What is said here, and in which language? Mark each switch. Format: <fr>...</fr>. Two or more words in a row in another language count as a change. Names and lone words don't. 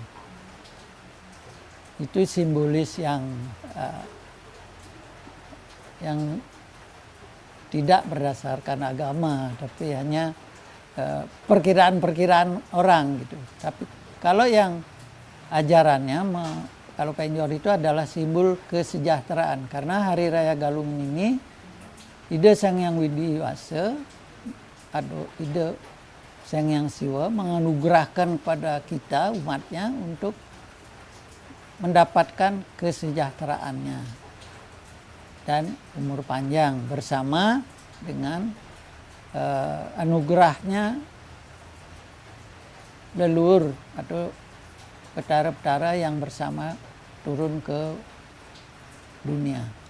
<id>Itu simbolis yang yang tidak berdasarkan agama, tapi hanya perkiraan-perkiraan orang gitu. Tapi kalau yang ajarannya, kalau penjor itu adalah simbol kesejahteraan, karena Hari Raya Galungan ini ide Sang Hyang Widi Wasa atau ide Sang Hyang Siwa menganugerahkan kepada kita umatnya untuk mendapatkan kesejahteraannya dan umur panjang bersama dengan anugerahnya leluhur atau petara-petara yang bersama turun ke dunia.</id>